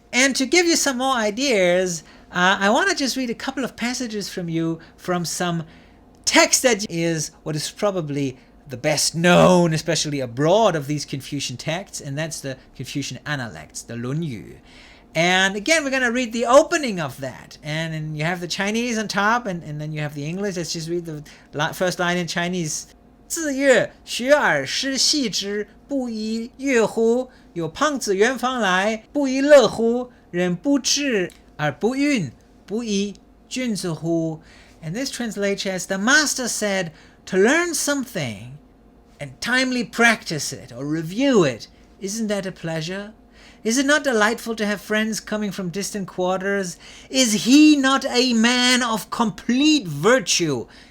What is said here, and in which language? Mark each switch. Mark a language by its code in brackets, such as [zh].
[en] And to give you some more ideas, I want to just read a couple of passages from you from some text that is what is probably the best known, especially abroad, of these Confucian texts, and that's the Confucian Analects, the 论语. And again, we're going to read the opening of that. And then you have the Chinese on top, and then you have the English. Let's just read the first line in Chinese. [zh] 自曰学而时习之，不亦乐乎？有朋自远方来，不亦乐乎？人不知而不愠，不亦君子乎? [en] And this translates as, the master said, to learn something and timely practice it or review it, isn't that a pleasure? Is it not delightful to have friends coming from distant quarters? Is he not a man of complete virtue?